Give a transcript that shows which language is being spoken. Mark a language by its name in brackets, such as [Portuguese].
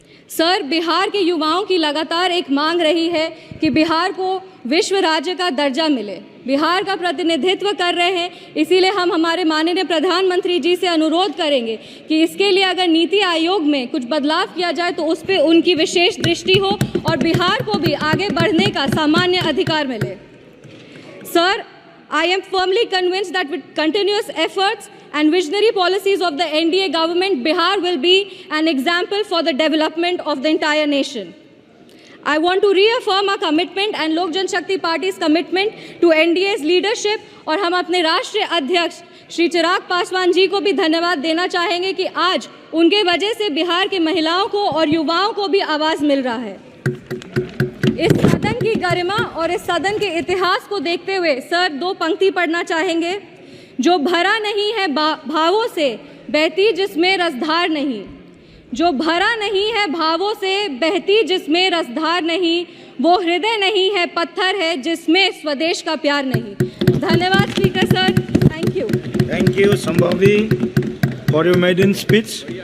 [Hindi] Sir, Bihar के युवाओं की लगातार एक मांग रही है कि बिहार को विश्व राज्य का दर्जा मिले। बिहार का प्रतिनिधित्व कर रहे हैं, इसीलिए हम हमारे माननीय प्रधानमंत्री जी से अनुरोध करेंगे कि इसके लिए अगर नीति आयोग में कुछ बदलाव किया जाए तो उस पर उनकी विशेष दृष्टि हो और बिहार को भी आगे बढ़ने का सामान्य अधिकार मिले। [English] Sir, I am firmly convinced that with continuous efforts and visionary policies of the NDA government, Bihar will be an example for the development of the entire nation. I want to reaffirm our commitment and Lok Jan Shakti Party's commitment to NDA's leadership [Hindi] और हम अपने राष्ट्रीय अध्यक्ष श्री चिराग पासवान जी को भी धन्यवाद देना चाहेंगे कि आज उनके वजह से बिहार के महिलाओं को और युवाओं को भी आवाज़ मिल रहा है। इस सदन की गरिमा और इस सदन के इतिहास को देखते हुए सर 2 पंक्ति पढ़ना चाहेंगे। जो भरा नहीं है भावों से, बहती जिसमें रसधार नहीं, जो भरा नहीं है भावों से, बहती जिसमें रसधार नहीं, वो हृदय नहीं है, पत्थर है जिसमें स्वदेश का प्यार नहीं। धन्यवाद speaker sir, thank you. [English] Thank you, Sambhavi, for your maiden speech.